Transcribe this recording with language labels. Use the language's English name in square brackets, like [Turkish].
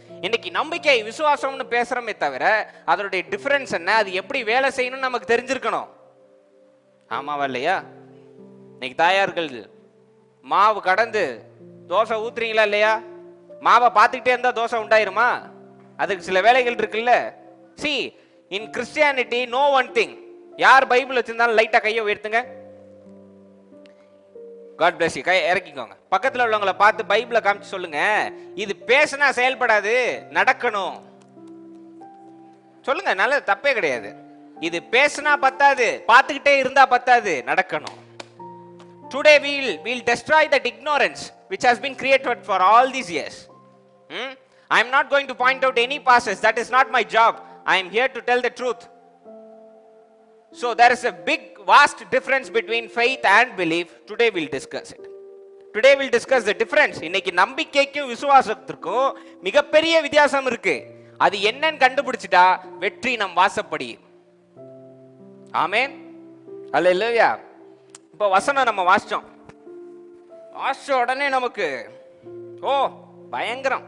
[Tamil] இன்னைக்கு நம்பிக்கை விசுவாசம்னு பேசுறோமே தவிர அதனுடைய டிஃபரன்ஸ் என்ன, அது எப்படி வேலை செய்யணும்னு நமக்கு தெரிஞ்சிருக்கணும். ஆமாவா இல்லையா? இன்னைக்கு தாயார்கள் மாவு கடந்து தோசை ஊத்துறீங்களா இல்லையா? மாவை பார்த்துக்கிட்டே இருந்தா தோசை உண்டாயிருமா? அதுக்கு சில வேலைகள் இருக்குல்ல. [English] see in Christianity no one thing. [Tamil] யார் பைபிள் வச்சிருந்தாலும் லைட்டா கையை உயர்த்துங்க. [English] God bless you. [Tamil] கை இறக்கிக்கோங்க. பக்கத்துல உள்ளவங்களை பார்த்து பைபிளை காமிச்சு சொல்லுங்க, இது பேசினா செயல்படாது, நடக்கணும். சொல்லுங்க, நல்லது, தப்பே கிடையாது. இது பேசினா பத்தாது, பார்த்துக்கிட்டே இருந்தா பத்தாது, நடக்கணும். [English] Today we'll destroy that ignorance which has been created for all these years. I am not going to point out any passages. That is not my job. I am here to tell the truth. So there is a big vast difference between faith and belief. Today we'll discuss it. Today we'll discuss the difference. [Tamil] இன்னைக்கு நம்பிக்கைக்கும் விசுவாசத்திற்கும் மிகப்பெரிய வித்தியாசம் இருக்கு. அது என்னன்னு கண்டுபிடிச்சிட்டா வெற்றி நம் வாசப்படி. ஆமென். அல்லேலூயா. இப்போ வசனம் நம்ம வாசிச்சோம். வாசிச்ச உடனே நமக்கு ஓ பயங்கரம்.